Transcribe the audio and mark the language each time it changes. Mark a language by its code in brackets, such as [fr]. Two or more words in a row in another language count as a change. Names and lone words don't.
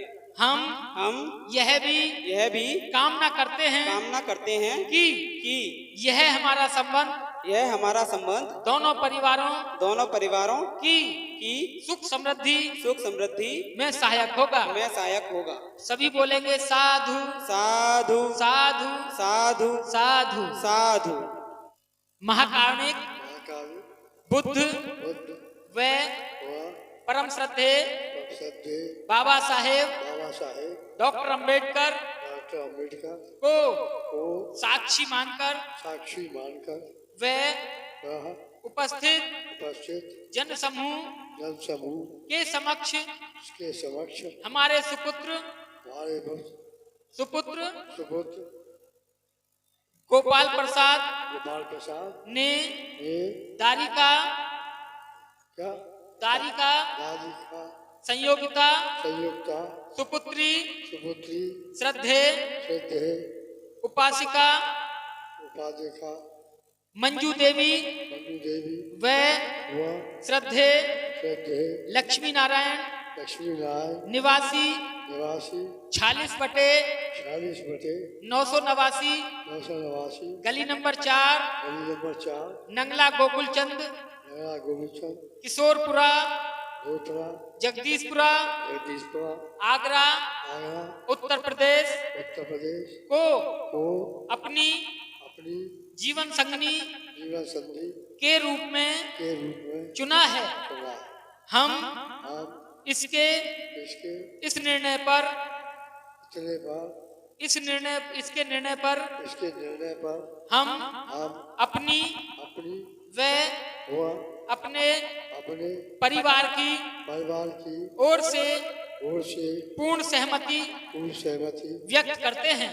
[hi] हम यह भी कामना करते हैं कि यह हमारा संबंध दोनों परिवारों की सुख समृद्धि में सहायक होगा। सभी बोलेंगे साधु साधु साधु साधु साधु साधु। महाकारुणिक बुद्ध व परम श्रद्धे बाबा साहेब डॉक्टर अंबेडकर को साक्षी मानकर व उपस्थित जन समूह के समक्ष हमारे सुपुत्र गोपाल प्रसाद ने दारिका संयोगिता सुपुत्री श्रद्धे उपासिका मंजू देवी व श्रद्धे लक्ष्मी नारायण निवासी 46/989 गली नंबर 4 नंगला गोकुलचंद किशोरपुरा जगदीशपुरा आगरा उत्तर प्रदेश को अपनी जीवन संगनी के रूप में चुना है। हम इसके निर्णय पर हम अपनी व अपने परिवार की ओर से पूर्ण सहमति व्यक्त करते हैं।